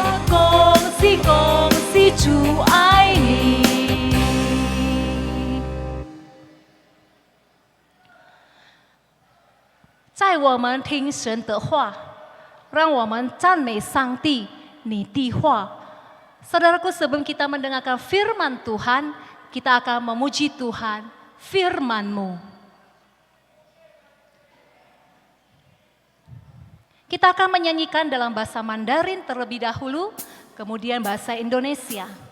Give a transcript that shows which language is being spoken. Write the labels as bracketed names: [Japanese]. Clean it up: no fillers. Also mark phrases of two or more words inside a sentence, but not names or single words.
[Chinese] 恭喜恭喜主爱你！在我们听神的话，让我们赞美上帝你的话。 [Indonesian] Saudaraku, sebelum kita mendengarkan firman Tuhan, kita akan memuji Tuhan, firman-Mu. Kita akan menyanyikan dalam bahasa Mandarin terlebih dahulu, kemudian bahasa Indonesia.